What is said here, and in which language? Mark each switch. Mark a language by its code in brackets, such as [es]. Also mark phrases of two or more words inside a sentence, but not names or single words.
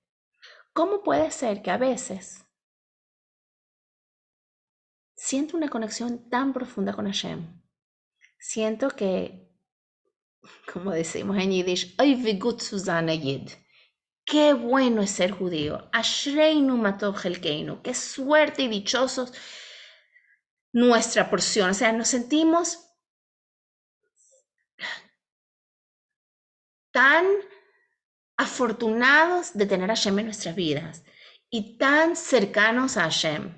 [es] ¿Cómo puede ser que a veces siento una conexión tan profunda con Hashem? Siento que, como decimos en Yiddish, [yi] "אוי ווי גוט צו זײַן ייִד". [es] Qué bueno es ser judío. [he] אשרינו מה טוב חלקנו. [es] Qué suerte y dichosos nuestra porción. O sea, nos sentimos tan afortunados de tener a Hashem en nuestras vidas y tan cercanos a Hashem.